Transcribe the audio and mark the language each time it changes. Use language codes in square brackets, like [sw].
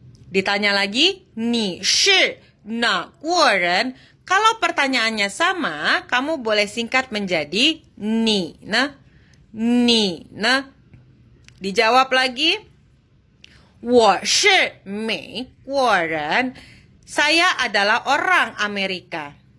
[id] Ditanya lagi, [zh] 你是哪国人? [id] Kalau pertanyaannya sama, kamu boleh singkat menjadi ni na. [zh] Ni na. [id] Dijawab lagi, [zh] 我是美国人. [id] Saya adalah orang Amerika.